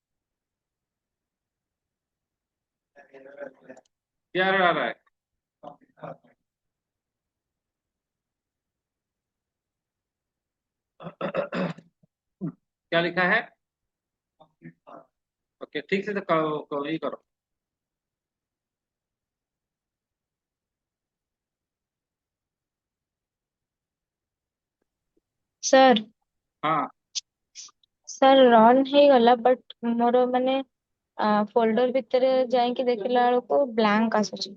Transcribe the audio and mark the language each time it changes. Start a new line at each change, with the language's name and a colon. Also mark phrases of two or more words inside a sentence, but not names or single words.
Hindi: क्या आ रहा है। क्या लिखा है। ओके ठीक से तो ये करो।
Odia: ସାର୍
Hindi: हाँ
Odia: ସାର୍ ରନ୍ ହେଇଗଲା ବଟ୍ ମୋର ମାନେ ଫୋଲ୍ଡର ଭିତରେ ଯାଇକି ଦେଖିଲା ବେଳକୁ ବ୍ଲାଙ୍କ ଆସୁଛି।